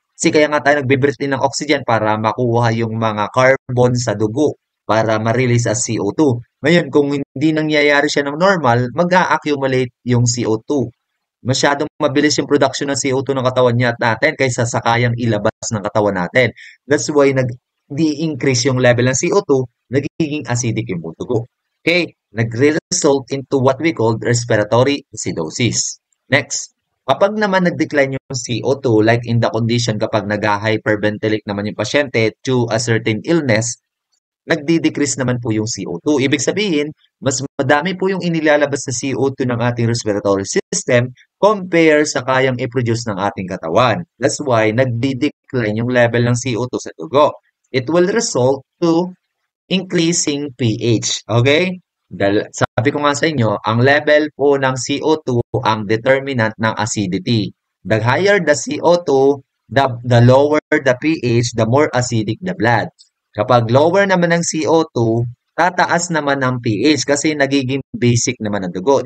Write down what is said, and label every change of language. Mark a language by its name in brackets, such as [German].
[Filipino] Kasi kaya nga tayo nagbe-breathe in ng oxygen para makuha yung mga carbon sa dugo para ma-release as CO2. Ngayon, kung hindi nangyayari siya ng normal, mag-a-accumulate yung CO2. Masyadong mabilis yung production ng CO2 ng katawan natin kaysa sa kayang ilabas ng katawan natin. That's why nag-de-increase yung level ng CO2, nagiging acidic yung dugo. [English] Okay, nagre-result into what we call respiratory acidosis. Next. [Filipino] Kapag naman nag-decline yung CO2, like in the condition kapag nag-hyperventilate naman yung pasyente to a certain illness, nagdi-decrease naman po yung CO2. Ibig sabihin, mas madami po yung inilalabas na CO2 ng ating respiratory system compare sa kayang i-produce ng ating katawan. That's why nagdi-decline yung level ng CO2 sa dugo. [English] It will result to increasing pH. Okay? [Filipino] Sabi ko nga sa inyo, ang level po ng CO2 ang determinant ng acidity. [English] The higher the CO2, the lower the pH, the more acidic the blood. [Filipino] Kapag lower naman ng CO2, tataas naman ng pH kasi nagiging basic naman ang dugo.